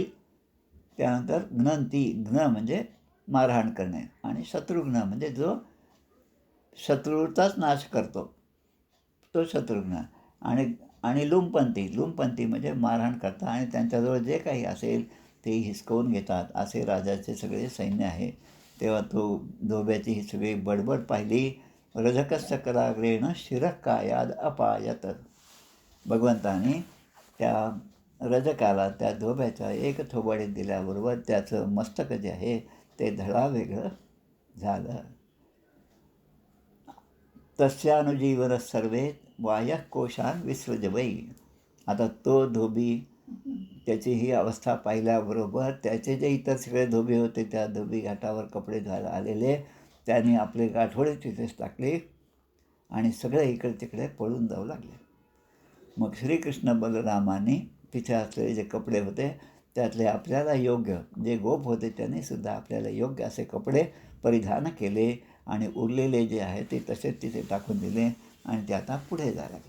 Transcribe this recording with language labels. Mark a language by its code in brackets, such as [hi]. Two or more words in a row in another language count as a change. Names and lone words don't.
[mr] त्यानंतर घ्न म्हणजे मारहाण करणे, आणि शत्रुघ्न म्हणजे जो शत्रूचाच नाश करतो तो शत्रुघ्न. आणि लुंपंती म्हणजे मारहाण करतात आणि त्यांच्याजवळ जे काही असेल ते हिसकवून घेतात. असे राजाचे सगळे सैन्य आहे. तेव्हा तो धोब्याची ही सगळी बडबड पाहिली. [sa] रजकस्य कराग्रेण शिरः कायाद अपायत. [mr] भगवंताने त्या रजकाला त्या धोब्याच्या एक थोबाडीत दिल्याबरोबर त्याचं मस्तक जे आहे ते धडा वेगळं झालं. [sa] तस्यानुजीवन सर्वे वाह्यः कोशान् विसृजवै. [mr] आता तो धोबी त्याची ही अवस्था पाहिल्याबरोबर त्याचे जे इतर सगळे धोबी होते त्या धोबी घाटावर कपडे धुवायला आलेले त्यांनी आपले गाठोडे तिथेच टाकले आणि सगळे इकडे तिकडे पळून जाऊ लागले. मग श्रीकृष्ण बलरामाने तिथे असलेले जे कपडे होते त्यातले आपल्याला योग्य जे गोप होते त्यांनी सुद्धा आपल्याला योग्य असे कपडे परिधान केले आणि उरलेले जे आहे ते तसेच तिथे टाकून दिले आणि ते आता पुढे जायला लागले.